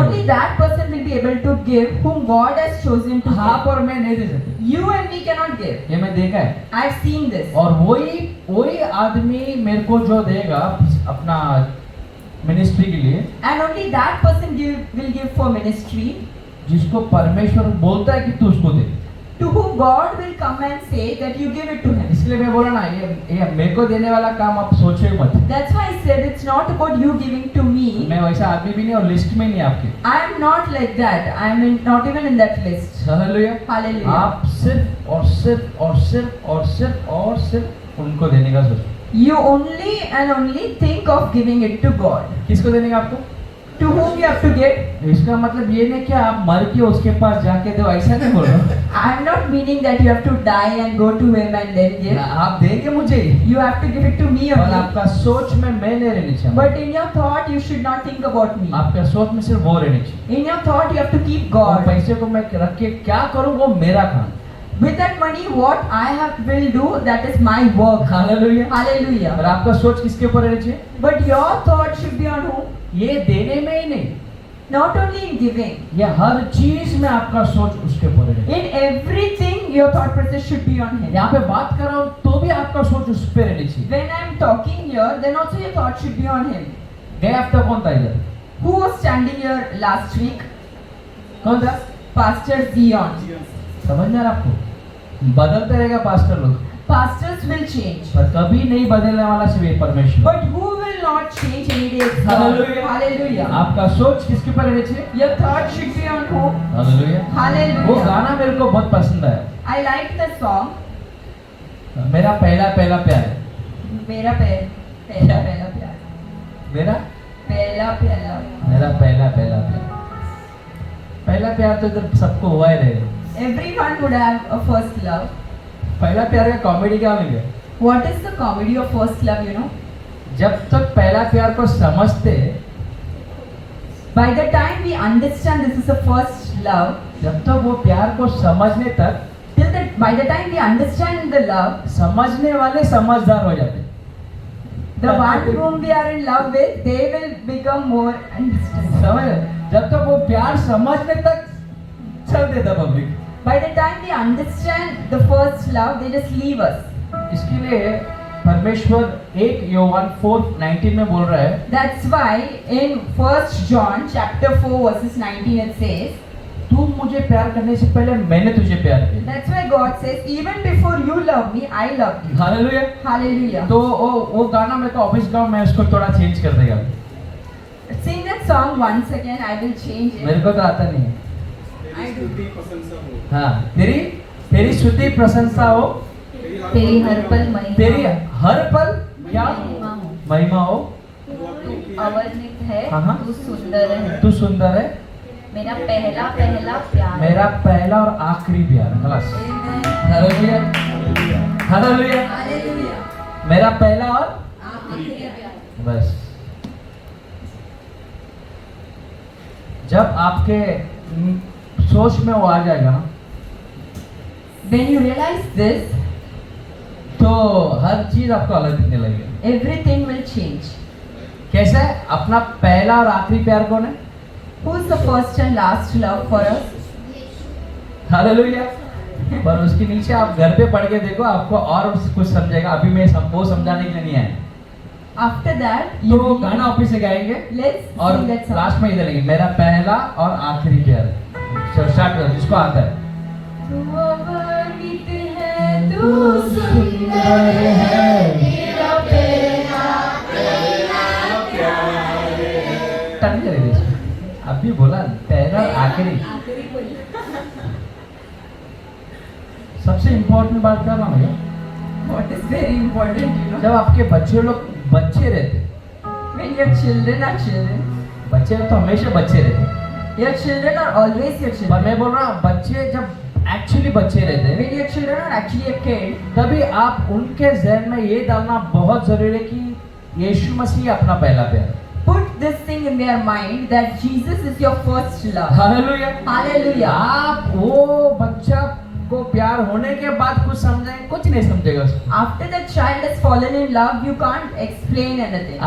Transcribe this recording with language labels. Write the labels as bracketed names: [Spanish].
[English] only that person will be able to give whom God has chosen to [Hindi] आप [English] give. [Hindi] और मैं नहीं दे सकते, [English] You and me cannot give. [Hindi] ये मैं देखा है। [English] I've seen this. [Hindi] और वही आदमी मेरे को जो देगा अपना मिनिस्ट्री के लिए, [English] And only that person will give for ministry, [Hindi] जिसको परमेश्वर बोलता है कि तू उसको दे। [English] to whom God will come and say that you give it to him. [Hindi] इसलिए मैं बोला ना, ये मेरे को देने वाला काम आप सोचे मत। [English] That's why I said it's not about you giving to me. [Hindi] मैं वैसा आदमी भी नहीं और लिस्ट में नहीं आपके। [English] I am not like that. I am not even in that list. [Hindi] Hallelujah. [English] Hallelujah. [Hindi] आप सिर्फ और सिर्फ और सिर्फ और सिर्फ और सिर्फ उनको देने का सोचो। [English] You only and only think of giving it to God. [Hindi] किसको देने का आपको? [English] To whom you have to give? [Hindi] इसका मतलब ये नहीं कि आप मर के उसके पास जाके दो, ऐसा नहीं बोल रहा। [English] I am not meaning that you have to die and go to him and then give. [Hindi] आप देंगे मुझे, [English] You have to give it to me [Hindi] और [English] only. [Hindi] आपका सोच में मैं नहीं रहनी चाहिए। [English] But in your thought, you should not think about me. [Hindi] आपका सोच में सिर्फ वो रहनी चाहिए। [English] In your thought, you have to keep [Hindi] और [English] God. [Hindi] पैसे को मैं रख के क्या करूँ वो मेरा काम। [English] With that money, what I will do, that is my work. [Hindi] Hallelujah. और [English] Hallelujah. [Hindi] आपका सोच किसके ऊपर रहनी चाहिए? [English] But your thought should be on whom? [Hindi] ये देने में ही नहीं, [English] Not only in giving. [Hindi] ये हर चीज में आपका सोच उसके ऊपर रहनी चाहिए। [English] In everything, your thought process should be on him. [Hindi] यहाँ पे बात कर रहा हूँ तो भी आपका सोच उस पे रहनी चाहिए। [English] When I am talking here, then also your thought should be on him. [Hindi] गए हफ्ता कौन था इधर? [English] Who was standing here last week? [Hindi] कौन था? [English] Pastor Zion. [Hindi] समझ में आ रहा आपको? बदलते रहेगा पास्टर लोग, [English] Pastors will change. [Hindi] पर कभी नहीं बदलने वाला सिर्फ एक परमेश्वर। [English] But who will not change any day? It's God. Hallelujah. Hallelujah. [Hindi] आपका सोच किसके ऊपर रहनी चाहिए? [English] Your thought should be on whom? [Hindi] Hallelujah. वो [English] Hallelujah. [Hindi] गाना मेरे को बहुत पसंद आया, [English] I like the song. [Hindi] मेरा पहला पहला प्यार है। मेरा पहला पहला प्यार. मेरा पहला पहला. मेरा पहला पहला प्यार। पहला प्यार तो इधर सबको हुआ ही रहेगा। [English] Everyone would have a first love. [Hindi] पहला प्यार का कॉमेडी क्या मिल गया? [English] What is the comedy of first love, you know? [Hindi] जब तक पहला प्यार को समझते, [English] By the time we understand this is a first love, [Hindi] जब तक वो प्यार को समझने तक, [English] by the time we understand the love, [Hindi] समझने वाले समझदार हो जाते। [English] The one whom we are in love with, they will become more understanding. [Hindi] समझ रहे? जब तक वो प्यार समझने तक चल देता public, [English] By the time we understand the first love, they just leave us. [Hindi] इसके लिए परमेश्वर 1 योहान 4:19 में बोल रहा है, [English] That's why in 1 John chapter 4 verses 19 it says, तू मुझे प्यार करने से पहले मैंने तुझे प्यार किया। that's why God says, even before you love me, I love you. [Hindi] Hallelujah. [English] Hallelujah. [Hindi] तो वो गाना मेरे को ऑफिस का, मैं उसको थोड़ा चेंज कर देगा। [English] Sing that song once again, I will change [Hindi] मेरे [English] it. [Hindi] को तो आता नहीं है। [English] I do. [Hindi] हाँ, तेरी स्तुति प्रशंसा हो, तेरी हर पल तेरी हर पल क्या महिमा हो। महिमा हो। तू अवर्णित है, हाँ, हाँ। तू सुंदर है, तू सुंदर है, मेरा पहला पहला प्यार। मेरा पहला और आखिरी प्यार। खलास। [English] Amen. [Hindi] Hallelujah, hallelujah. [English] Hallelujah. [Hindi] मेरा पहला और बस। जब आपके सोच में वो आ जाएगा ना, [English] When you realize this, [Hindi] तो हर चीज आपको अलग दिखने लगेगी। [English] everything will change. [Hindi] कैसे? अपना पहला और आखिरी प्यार कौन है? [English] Who is the first and last love for us? [Hindi] Hallelujah. पर उसके नीचे आप घर पे पढ़ के देखो, आपको और कुछ समझेगा। अभी मैं वो समझाने के लिए नहीं आया। [English] After that, [Hindi] तो गाना वापिस से गाएंगे [English] let's [Hindi] और [English] sing that song. [Hindi] लास्ट में इधर लेंगे, मेरा पहला और आखिरी प्यार। चलो स्टार्ट करो, जिसको आता है। तू अवर्णित है, तू सुंदर है, मेरा पहला टन करे दे इसको। अभी बोला पहला और आखिरी। सबसे इम्पोर्टेंट बात क्या मालूम है? [English] What is very important, you know? [Hindi] जब आपके बच्चे लोग बच्चे रहते, [English] When your children are children, [Hindi] बच्चे तो हमेशा बच्चे रहते, [English] your children are always your [Hindi] पर [English] children. [Hindi] मैं बोल रहा हूँ बच्चे जब एक्चुअली बच्चे रहते हैं, [English] When your children are actually a kid, [Hindi] तभी आप उनके जहन में ये डालना बहुत जरूरी है कि यीशु मसीह अपना पहला प्यार। [English] put this thing in their mind that Jesus is your first love. [Hindi] Hallelujah. [English] Hallelujah. [Hindi] आप वो बच्चा को प्यार होने के बाद कुछ समझेंगे, कुछ नहीं समझेगा उसको। [English] After that child has fallen in love, you can't explain anything.